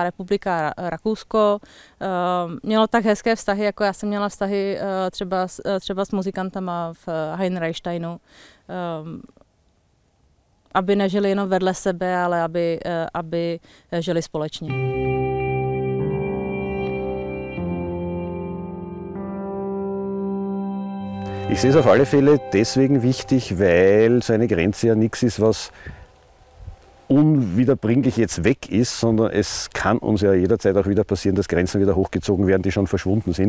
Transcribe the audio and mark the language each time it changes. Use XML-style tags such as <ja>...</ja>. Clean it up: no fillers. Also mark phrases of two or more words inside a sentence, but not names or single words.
<cs>republika a Rakousko mělo tak hezké vztahy, jako já jsem měla vztahy třeba s muzikantama v Heinreichsteinu. Aby nežili jenom vedle sebe, ale aby žili společně.</cs> <de>Ich sehe es auf alle Fälle deswegen wichtig, weil so eine Grenze ja nichts ist, was unwiederbringlich jetzt weg ist, sondern es kann uns ja jederzeit auch wieder passieren, dass Grenzen wieder hochgezogen werden, die schon verschwunden sind.</de>